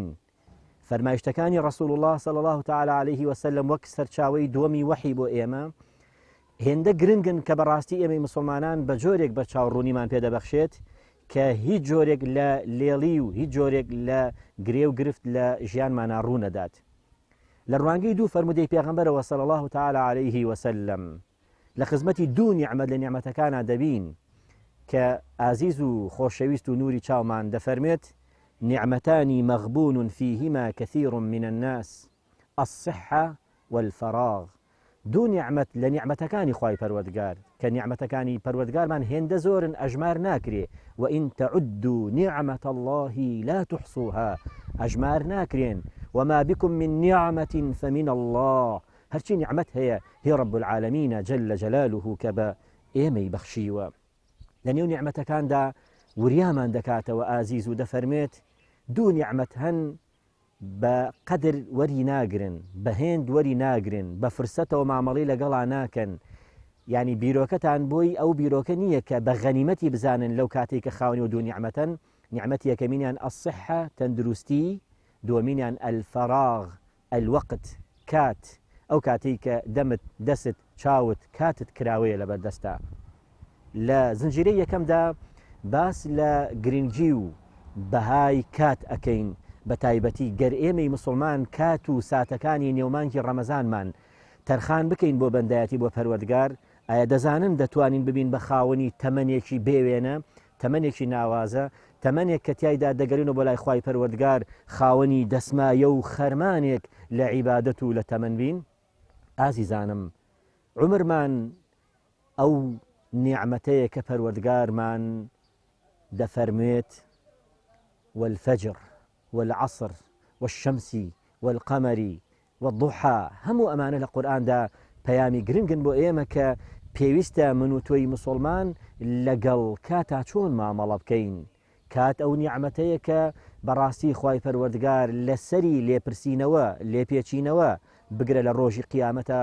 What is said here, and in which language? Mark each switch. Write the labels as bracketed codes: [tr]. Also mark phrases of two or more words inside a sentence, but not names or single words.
[ckb] فەرمایشتەکانی ڕەسوول الله [ar] صلی الله تعالی علیه وسلم [ckb] وەک سەرچاوەی دووەمی وەحی بۆ ئێمە هێندە گرنگن کە بەڕاستی ئێمەی مسلمانان بە جۆرێک بەرچاوڕوونیمان پێدەبەخشێت کە هیچ جۆرێک لە لێڵی و هیچ جۆرێک لە گرێ و گرفت لە ژیانمانە ڕوونەدات. لە ڕوانگەی دوو فەرمودەی پێغەمبەرەوە [ar] صلی الله تعالی علیه وسلم [ckb] لە خزمەتی دوو نیعمەت لە نیعمەتەکانە دەبین کە ئازیز و خۆشەویست و نوری چاومان دەفەرمێت: [ar] نعمتان مغبون فيهما كثير من الناس الصحة والفراغ. [ckb] دوو نیعمەت لە نیعمەتەکانی خوای پەروەردگار کە نیعمەتەکانی پەروەردگارمان هێندە زۆرن، ئەژمار ناکرێ. [ar] وإن تعدوا نعمة الله لا تحصوها. [ckb] ئەژمار ناکرێن. [ar] وما بكم من نعمة فمن الله. [ckb] هەرچی نیعمەت هەیە هی [ar] رب العالمین جل جلاله [ckb] کە بە ئێمەی بەخشیوە. لە نێو نیعمەتەکاندا وریامان دەکاتەوە ئازیز و دەفەرمێت دوو نیعمەت هەن بە قەدر وەری ناگرن، بە هێند وەری ناگرن، بە فرسەتەوە مامەڵی لەگەڵا ناکەن. یعنی بیرۆکەتان بۆی ئەو بیرۆکە نییە کە بە غەنیمەتی بزانن لەو کاتێک کە خاوەنی و دوو نیعمەتەن. نیعمەتی یەکەمینیان الصحة، تەندروستی، دووەمینیان [ar] الفراغ، الوقت، [ckb] کات. ئەو کاتێک کە دەمت، دەست، چاوت، کاتت کراوەیە لەبەردەستە. لە زنجیرەی یەکەمدا باس لە گرنگی و بەهای کات ئەکەین، بە تایبەتی گەر ئێمەی مسلمان کات و ساتەکانی نێومانکی ڕەمەزانمان تەرخان بکەین بۆ بەندایەتی بۆ پەروەردگار، ئایا دەزانن دەتوانین ببین بە خاوەنی تەمەنێکی بێوێنە، تەمەنێکی ناوازە، تەمەنێک کە تیایدا دەگەڕینەوە بۆ لای خوای پەروەردگار، خاوەنی دەسمایە و خەرمانێک لە عیبادەت و لە تەمەن بین؟ ئازیزانم، عومرمان ئەو نیعمەتەیە کە پەروەردگارمان دەفەرمێت [ar] والفجر والعصر والشمس والقمر والضحى، [ckb] هەموو ئەمانە لە قورئاندا پەیامی گرنگن بۆ ئێمە کە پێویستە من و تۆی مسلمان لەگەڵ کاتا چۆن مامەڵە بکەین. کات ئەو نیعمەتەیە کە بەڕاستی خوای پەروەردگار لەسەری لێپرسینەوە، لێپێچینەوە بگرە لە ڕۆژی قیامەتە.